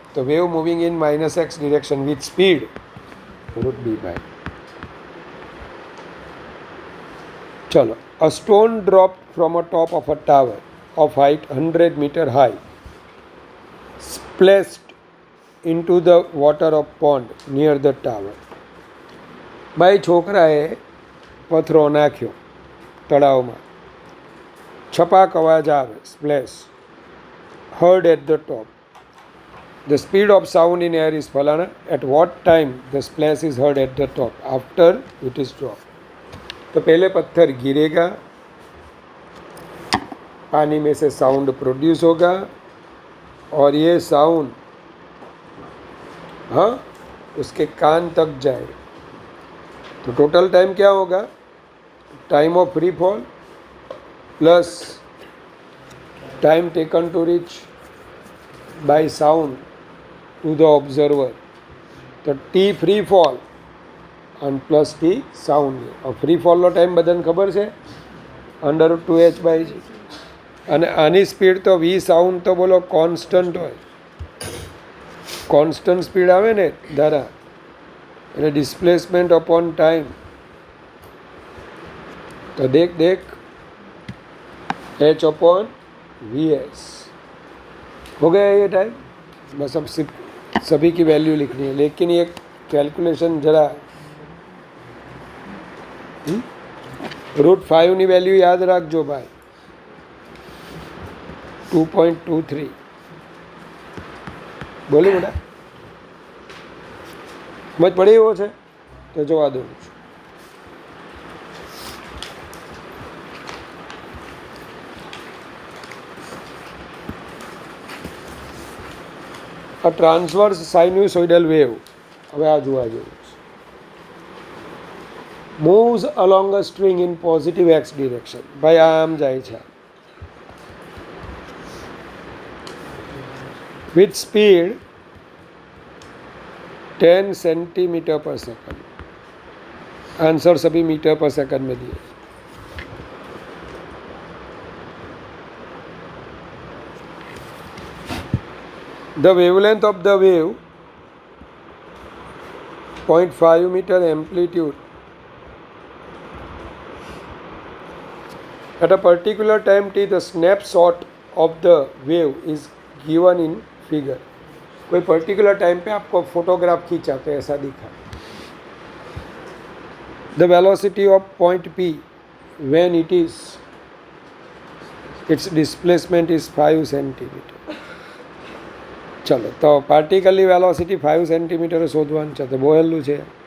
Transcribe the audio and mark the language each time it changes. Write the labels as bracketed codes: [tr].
[en] तो wave moving in -x direction with speed √b/a. चलो, a stone drop from a top of a tower of height 100 metre high splashed into the water of pond near the tower. [gu] ભાઈ, છોકરાએ પથરો નાખ્યો તળાવમાં, છપાક અવાજ આવે, splash, [en] heard at the top. The speed of sound in air is falana. At what time the splash is heard at the top? After it is dropped. [hi] तो पहले पत्थर गिरेगा, पानी में से साउंड प्रोड्यूस होगा और ये साउंड हाँ उसके कान तक जाए. तो टोटल टाइम क्या होगा? [en] Time of free fall plus time taken to reach by sound to the observer. [hi] तो टी फ्री फॉल [gu] અને plus T sound. Free ફોલનો time બધાને ખબર છે? √2h/g। અને આની સ્પીડ તો વી સાઉન્ડ તો બોલો કોન્સ્ટન્ટ હોય, કોન્સ્ટન્ટ સ્પીડ આવે ને ધારા, એટલે ડિસ્પ્લેસમેન્ટ अपॉन टाइम। [hi] तो देख h/vs हो गया ये टाइम। बस अब सभी की वैल्यू लिखनी है, लेकिन ये कैलकुलेशन जरा [gu] √5 ની વેલ્યુ યાદ રાખજો ભાઈ, 2.23 બોલી બેટા, સમજ પડી એવો છે તો જોવા દઉં છું। [en] A transverse sinusoidal wave, [gu] હવે આ જોવા જેવું છે, [en] moves along a string in positive x direction। [gu] ભાઈ આ આમ જાય છે [en] with speed 10 cm/s। [hi] आंसर सभी मीटर/सेकंड में दिए। [en] The wavelength of the wave 0.5 meter, amplitude at a particular time t, the snapshot of the wave is given in figure। [hi] कोई particular time पे आपको फोटोग्राफ खींचा तो ऐसा दिखा। [en] The velocity of point P when its displacement is 5 cm। [gu] चलो तो पार्टिकलની velocity 5 centimetre શોધવાનું છે, તો બહુ સહેલું છે।